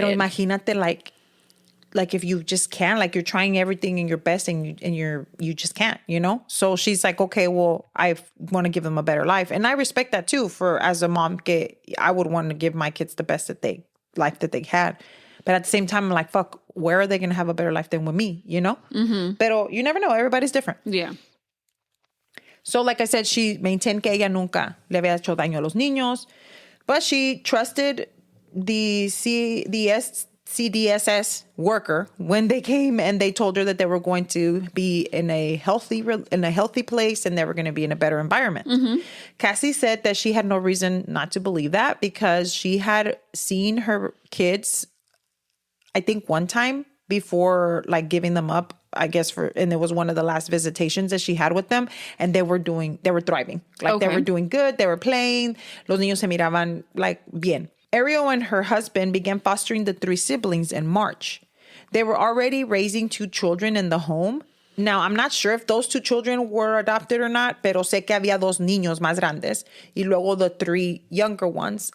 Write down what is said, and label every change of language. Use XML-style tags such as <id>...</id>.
<es>Pero imagínate,</es> <en>like if you just can't, like you're trying everything in your best and you just can't, So she's like, okay, well, I want to give them a better life. And I respect that too, for as a mom, I would want to give my kids the best life that they had. But at the same time, I'm like, fuck, where are they going to have a better life than with me, Pero you never know. Everybody's different. Yeah. So like I said, she maintained</en> <es>que ella nunca le había hecho daño a los niños.</es> <en>But she trusted the CDSS worker when they came and they told her that they were going to be in a healthy place and they were going to be in a better environment. Cassie said that she had no reason not to believe that because she had seen her kids, I think one time before, like, giving them up, I guess, and it was one of the last visitations that she had with them, and they were thriving. Like, they were doing good, they were playing,</en> <es>los niños se miraban,</es> <en>like, bien. Ariel and her husband began fostering the 3 siblings in March. They were already raising 2 children in the home. Now, I'm not sure if those 2 children were adopted or not,</en> <es>pero sé que había 2 niños más grandes y luego</es> <en>the 3 younger ones.</en>